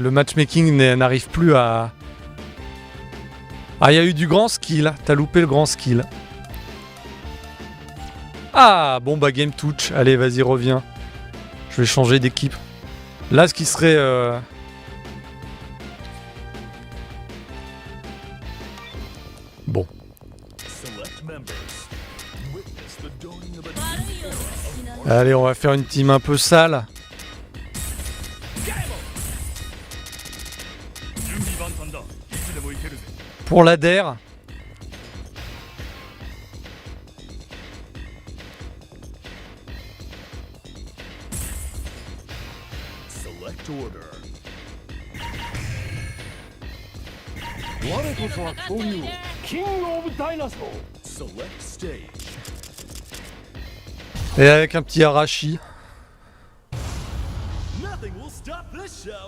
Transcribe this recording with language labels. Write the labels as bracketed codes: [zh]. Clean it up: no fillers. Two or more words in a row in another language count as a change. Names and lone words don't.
[fr] Le matchmaking n'arrive plus à... Ah, il y a eu du grand skill. T'as loupé le grand skill. Ah, bon bah game touch. Allez, vas-y, reviens. Je vais changer d'équipe. Là, ce qui serait... Bon. [en] Select members. Witness the dawning of a [ja] 悪いよ死なない [fr] Allez, on va faire une team un peu sale. [ja] 準備万端だ。いつでも行けるぜ。 [fr] Pour la DER. [en] Select order. [ja] 我こそは恐竜 [en] King of Dinosaur Select stage. [fr] Et avec un petit Arashi. [en] Nothing will stop this show.